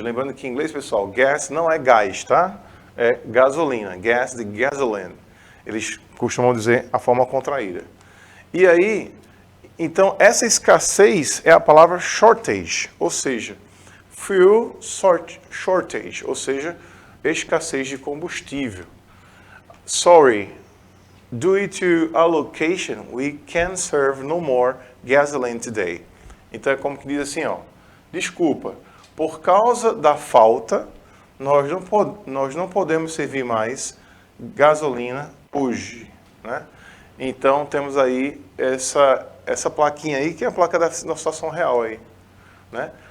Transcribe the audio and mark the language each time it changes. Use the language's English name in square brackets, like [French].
[Portuguese] Lembrando que em inglês, pessoal, gas não é gás, tá? É gasolina, gas de gasoline. Eles costumam dizer a forma contraída. E aí, então, essa escassez é a palavra shortage, ou seja, [English] fuel shortage, [Portuguese] ou seja, escassez de combustível. [English] Sorry, due to allocation, we can serve no more gasoline today. [Portuguese] Então é como que diz assim, ó, desculpa, por causa da falta, nós não podemos servir mais gasolina hoje, né? Então temos aí essa plaquinha aí, que é a placa da situação real aí, né?